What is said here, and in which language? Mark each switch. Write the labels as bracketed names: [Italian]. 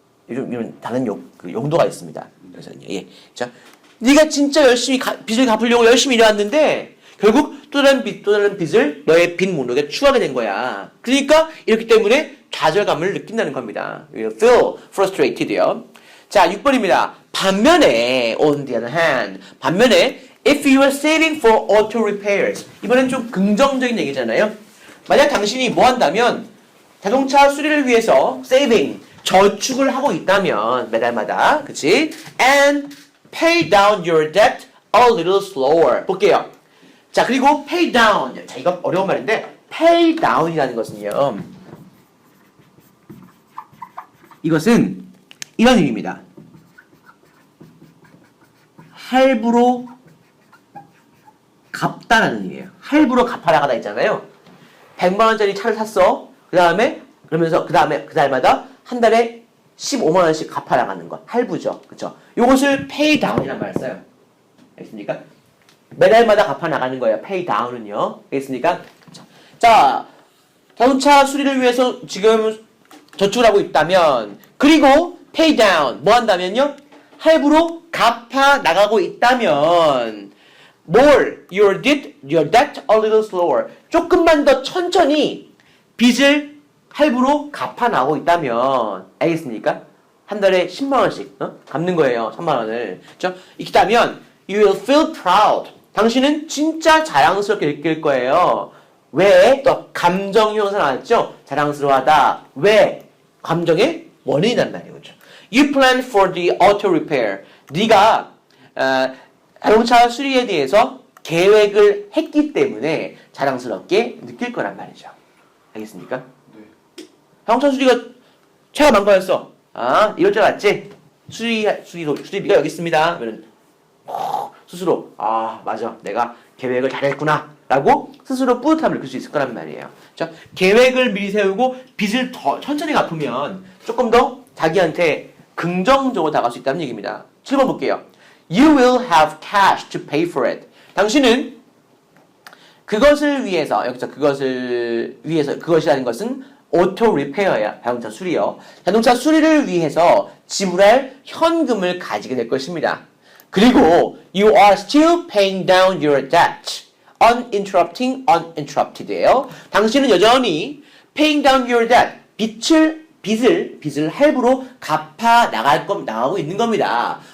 [Korean] 이런 다른 용도가 있습니다. 그래서는요. 예. 자, 네가 진짜 열심히 빚을 갚으려고 열심히 일해왔는데 결국 또 다른 빚을 너의 빚 목록에 추가하게 된 거야. 그러니까 이렇기 때문에 좌절감을 느낀다는 겁니다. [English] feel frustrated [Korean] 요. 자, 6번입니다. 반면에 [English] on the other hand, if you are saving for auto repairs, [Korean] 이번엔 좀 긍정적인 얘기잖아요. 만약 당신이 뭐 한다면 자동차 수리를 위해서 saving, 저축을 하고 있다면 매달마다, 그치? [English] And pay down your debt a little slower. [Korean] 볼게요. 자, 그리고 pay down. 자, 이거 어려운 말인데 pay down이라는 것은요. 이것은 이런 의미입니다. 할부로 갚다라는 얘기예요. 할부로 갚아 나가다 있잖아요. 100만 원짜리 차를 샀어. 그 다음에 그 달마다 한 달에 15만 원씩 갚아 나가는 것. 할부죠. 그쵸? 요것을 pay down이라는 말을 써요. 알겠습니까? 매달마다 갚아 나가는 거예요. pay down은요. 알겠습니까? 자, 자동차 수리를 위해서 지금 저축을 하고 있다면, 그리고 pay down 뭐 한다면요? 할부로 갚아 나가고 있다면, [English] your debt a little slower. [Korean] 조금만 더 천천히 빚을 할부로 갚아 나가고 있다면, 알겠습니까? 한 달에 10만 원씩 갚는 거예요. 3만 원을. 그렇죠? 있다면 [English] you will feel proud. [Korean] 당신은 진짜 자랑스럽게 느낄 거예요. 왜? 또 감정 형사 나왔죠? 자랑스러워하다. 왜? 감정의 원인이란 말이에요. 그렇죠? [English] You plan for the auto repair. [Korean] 네가 자동차 수리에 대해서 계획을 했기 때문에 자랑스럽게 느낄 거란 말이죠. 알겠습니까? 네. 자동차 수리가 차가 망가졌어. 아, 이럴 줄 알았지? 수리비가 여기 있습니다. 그러면 스스로 아, 맞아. 내가 계획을 잘했구나. 라고 스스로 뿌듯함을 느낄 수 있을 거란 말이에요. 자, 계획을 미리 세우고 빚을 더 천천히 갚으면 조금 더 자기한테 긍정적으로 다가갈 수 있다는 얘기입니다. 7번 볼게요. [English] You will have cash to pay for it. [Korean] 당신은 그것을 위해서, 여기서 그것이라는 것은 오토 리페어야. 자동차 수리요. 자동차 수리를 위해서 지불할 현금을 가지게 될 것입니다. 그리고 [English] you are still paying down your debt. uninterrupted예요. [Korean] 당신은 여전히 [English] paying down your debt. [Korean] 빚을 할부로 갚아 나가고 있는 겁니다.